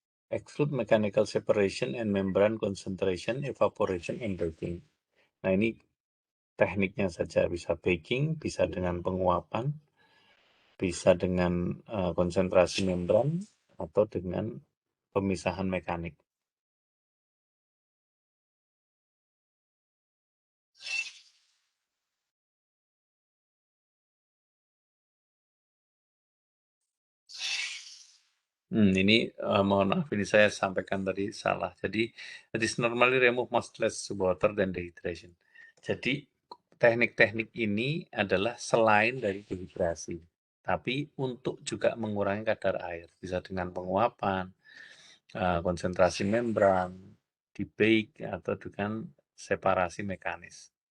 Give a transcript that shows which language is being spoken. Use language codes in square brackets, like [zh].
[en] exclude mechanical separation and membrane concentration, evaporation, and baking. [id] Nah, ini tekniknya saja, bisa baking, bisa dengan penguapan, bisa dengan konsentrasi membran, atau dengan pemisahan mekanik. Ini mohon maaf, ini saya sampaikan tadi salah. [en] Jadi, it is normally remove much less water than dehydration. [id] Jadi, teknik-teknik ini adalah selain dari dehidrasi, tapi untuk juga mengurangi kadar air, bisa dengan penguapan, konsentrasi membran, di bake, atau dengan separasi mekanis.